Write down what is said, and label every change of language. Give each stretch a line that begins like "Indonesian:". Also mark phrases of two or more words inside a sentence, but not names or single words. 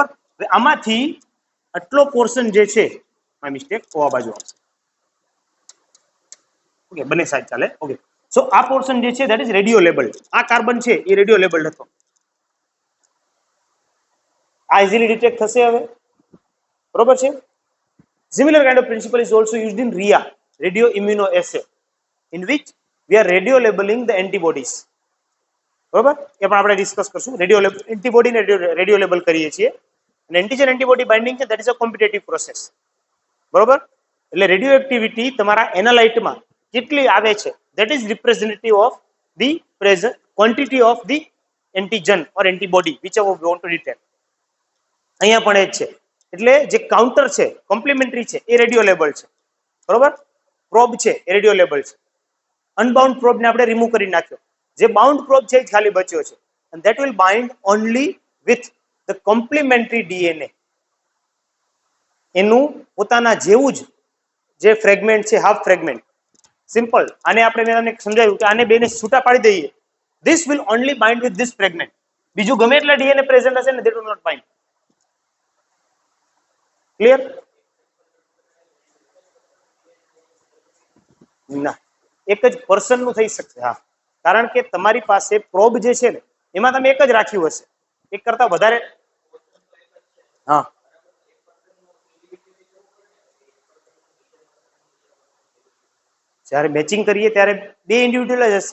Gujarati: હવે આમાંથી આટલો પોર્શન જે છે,
English: my mistake,
Gujarati: આ બાજુ આવશે, ઓકે, બંને સાઈડ ચાલે, ઓકે.
English: સો આ પોર્શન
Gujarati: જે છે
English: that is radio labeled.
Gujarati: આ કાર્બન છે એ
English: radio labeled
Gujarati: હતો, આ ઇઝીલી ડિટેક્ટ થશે હવે, બરોબર છે.
English: Similar kind of principle is also used in RIA, radio immunoassay, in which we are radio labeling the antibodies,
Gujarati: બરોબર. એ પણ આપણે ડિસ્કસ કરશું.
English: radio label antibody-ne radio label
Gujarati: કરીએ છીએ અને
English: antigen antibody binding છે that is a competitive process, બરોબર. એટલે radio activity તમારા એનાલાઇટમાં
Gujarati: કેટલી આવે છે
English: that is representative of the present quantity of the antigen or antibody which ever we want to detect.
Gujarati: અહીંયા પણ એ જ છે. એટલે જે કાઉન્ટર છે, કોમ્પ્લિમેન્ટરી છે, એ
English: radio label
Gujarati: છે, બરોબર. પ્રોબ છે એ
English: radio label
Gujarati: છે.
English: unbound probe-ne
Gujarati: આપણે રિમૂવ કરી નાખ્યો. જે
English: bound probe
Gujarati: છે એ ખાલી બચ્યો છે,
English: and that will bind only with the complementary DNA.
Gujarati: એનું પોતાના જેવું જ જે ફ્રેગમેન્ટ છે,
English: half fragment, simple.
Gujarati: આને આપણે મેં તમને સમજાવ્યું કે આને બેને છૂટા પાડી દઈએ,
English: this will only bind with this fragment.
Gujarati: બીજું ગમે એટલા DNA પ્રેઝન્ટ હશે ને,
English: they will not bind.
Gujarati: ક્લિયર? ના, એક જ પર્સન નું થઈ શકશે. હા, કારણ કે તમારી પાસે પ્રોબ જે છે ને એમાં તમે એક જ રાખ્યું હશે, એક કરતા વધારે. હા, જ્યારે મેચિંગ કરીએ ત્યારે બે ઇન્ડિવિડ્યુઅલ જ હશે.